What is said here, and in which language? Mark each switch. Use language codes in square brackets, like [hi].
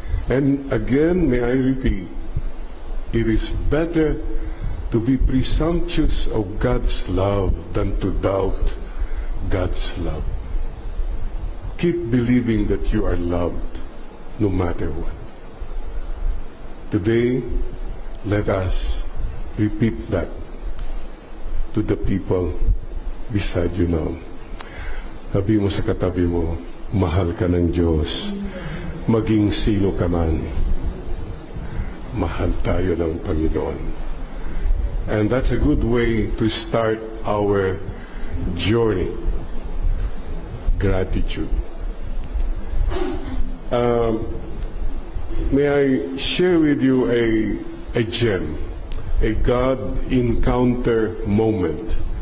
[en] And again, may I repeat, it is better to be presumptuous of God's love than to doubt God's love. Keep believing that you are loved no matter what. Today, let us repeat that to the people beside you now. [tl] Sabi mo sa katabi mo, mahal ka ng Diyos, maging sino ka man. Mahal tayo ng Panginoon. [en] And that's a good way to start our journey. Gratitude. May I share with you a gem, a God encounter moment.